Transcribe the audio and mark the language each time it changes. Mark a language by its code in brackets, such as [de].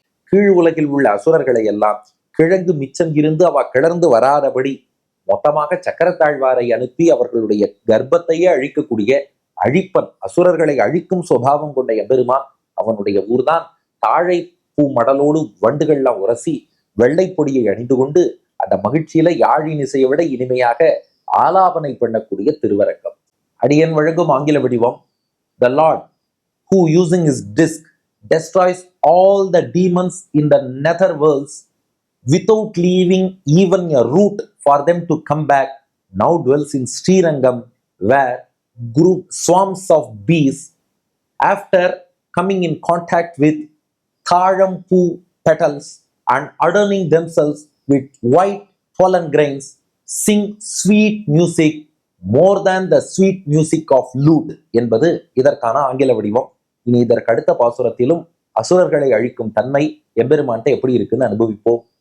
[ta] கீழ் உலகில் உள்ள அசுரர்களை எல்லாம் கிழங்கு மிச்சம் இருந்து அவ கிளர்ந்து வராதபடி மொத்தமாக சக்கரத்தாழ்வாரை அனுப்பி அவர்களுடைய கர்ப்பத்தையே அழிக்கக்கூடிய அழிப்பன், அசுரர்களை அழிக்கும் சுபாவம் கொண்ட எம்பெருமான் அவனுடைய ஊர்தான். தாழை பூ மடலோடு வண்டுகள்லாம் உரசி வெள்ளை பொடியை அணிந்து கொண்டு அந்த மகிழ்ச்சியில யாழின் இசையை விட இனிமையாக ஆலாபனை பண்ணக்கூடிய திருவரங்கம். அடியன் வழங்கும் ஆங்கில வடிவம். [en] The Lord, who using his disc destroys all the demons in the nether worlds without leaving even a root for them to come back, now dwells in Srirangam, where group swarms of bees, after coming in contact with tharampu petals and adorning themselves with white pollen grains, sing sweet music more than the sweet music of lute [ta] என்பது இதற்கான ஆங்கில வடிவம். இனி இதற்கு அடுத்த பாசுரத்திலும் அசுரர்களை அழிக்கும் தன்மை எம்பெருமான்ட்ட எப்படி இருக்குன்னு அனுபவிப்போம்.